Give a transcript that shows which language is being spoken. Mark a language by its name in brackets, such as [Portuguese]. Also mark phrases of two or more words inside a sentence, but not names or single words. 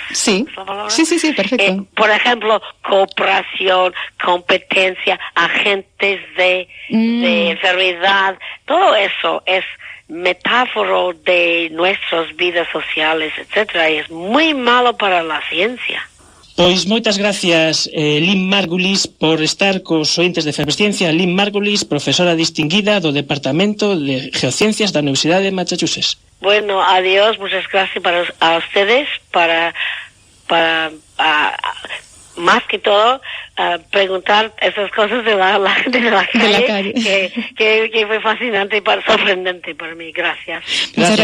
[Spanish] Sí, sí, perfecto. Por ejemplo, cooperación, competencia, agentes de enfermedad, todo eso es metáforo de nuestras vidas sociales, etcétera, y es muy malo para la ciencia. [Galician] Pois moitas gracias, Lynn Margulis, por estar cos ointes de Efervesciencia. Lynn Margulis, profesora distinguida do Departamento de Geociencias da Universidade de Massachusetts. [Spanish] Bueno, adiós, muchas gracias a ustedes para más que todo preguntar esas cosas de la calle. Que fue fascinante y sorprendente para mí. Gracias. Muchas gracias a usted.